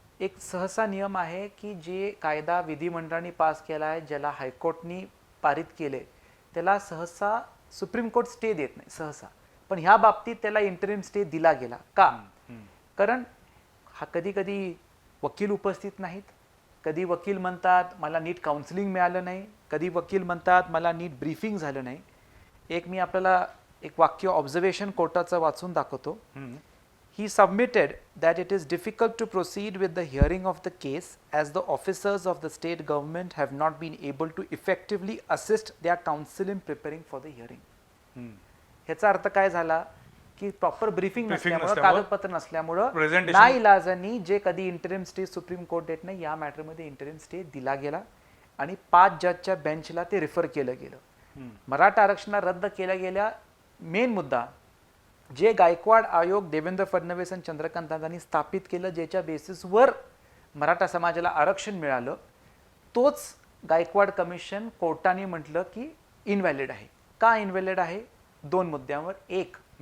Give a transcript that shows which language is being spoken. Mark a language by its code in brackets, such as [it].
[mr] एक सहसा नियम आहे की जे कायदा विधिमंडळाने पास केला आहे, ज्याला हायकोर्टनी पारित केले, त्याला सहसा सुप्रीम कोर्ट स्टे देत नाही सहसा, पण ह्या बाबतीत त्याला इंटरिम स्टे दिला गेला. का? कारण हा कधी कधी वकील उपस्थित नाहीत, कधी वकील म्हणतात मला नीट काउन्सिलिंग मिळालं नाही, कधी वकील म्हणतात मला नीट ब्रीफिंग झालं नाही. एक मी आपल्याला एक वाक्य ऑब्झर्वेशन कोर्टाचं वाचून दाखवतो. [en] He submitted that it is difficult to proceed with the hearing of the case as the officers of the state government have not been able to effectively assist their counsel in preparing for the hearing. [mr] ह्याचा अर्थ काय झाला की proper briefing नसल्यामुळे, कागदपत्र नसल्यामुळे नाईलाजानी जे कधी इंटरिम स्टे सुप्रीम कोर्ट देत नाही, या मॅटरमध्ये इंटरिम स्टे दिला गेला आणि 5 जजच्या बेंचला ते रिफर केलं गेलं. मराठा आरक्षण रद्द केल्या गेल्या मेन मुद्दा जे गायकवाड आयोग देवेंद्र फडणवीस आणि चंद्रकांत दादांनी स्थापित केलं, ज्याच्या बेसिसवर मराठा समाजाला आरक्षण मिळालं, तोच गायकवाड कमिशन कोर्टाने म्हटलं की इनव्हॅलिड आहे. का इनव्हॅलिड आहे? 2 मुद्द्यांवर. एक,